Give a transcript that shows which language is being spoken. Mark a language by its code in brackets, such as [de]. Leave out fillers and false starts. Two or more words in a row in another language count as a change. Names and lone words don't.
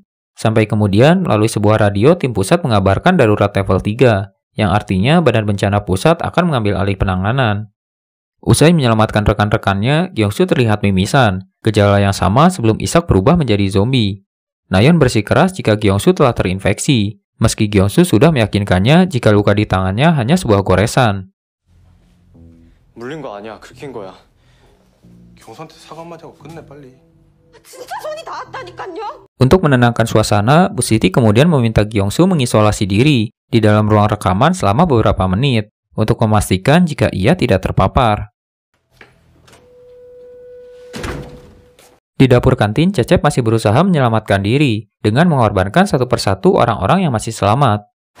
[id] Sampai kemudian, melalui sebuah radio, tim pusat mengabarkan darurat level 3, yang artinya Badan Bencana Pusat akan mengambil alih penanganan. Usai menyelamatkan rekan-rekannya, Gyeongsu terlihat mimisan, gejala yang sama sebelum Isak berubah menjadi zombie. Nayeon bersikeras jika Gyeongsu telah terinfeksi, meski Gyeongsu sudah meyakinkannya jika luka di tangannya hanya sebuah goresan. [ko] 물린 거 아니야. 긁힌 거야. 경수한테 사과만 하고 끝내 빨리. 진짜 손이 닿았다니까요. [id] Untuk menenangkan suasana, Bu Siti kemudian meminta Gyeongsu mengisolasi diri di dalam ruang rekaman selama beberapa menit untuk memastikan jika ia tidak terpapar. Di dapur kantin, Cecep masih berusaha menyelamatkan diri dengan mengorbankan satu persatu orang-orang yang masih selamat.